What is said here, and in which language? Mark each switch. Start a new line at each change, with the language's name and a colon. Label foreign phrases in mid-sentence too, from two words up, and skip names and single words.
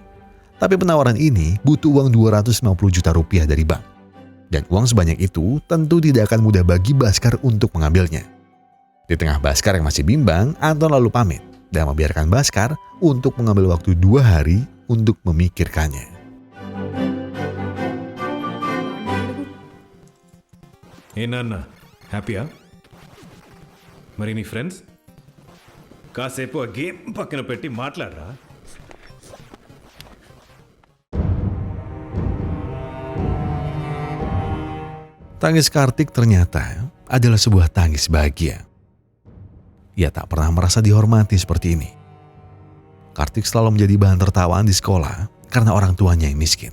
Indonesian: Tapi penawaran ini butuh uang 250 juta rupiah dari bank. Dan uang sebanyak itu tentu tidak akan mudah bagi Bhaskar untuk mengambilnya. Di tengah Bhaskar yang masih bimbang, Anton lalu pamit dan membiarkan Bhaskar untuk mengambil waktu 2 hari untuk memikirkannya.
Telugu: ಏನನ್ನ హ్యాపీయా మరి నీ ఫ్రెండ్స్ కాసేపు ఆ గేమ్ పక్కన పెట్టి మాట్లాడరా.
Indonesian: Tangis Kartik ternyata adalah sebuah tangis bahagia. Ia tak pernah merasa dihormati seperti ini. Kartik selalu menjadi bahan tertawaan di sekolah karena orang tuanya yang miskin.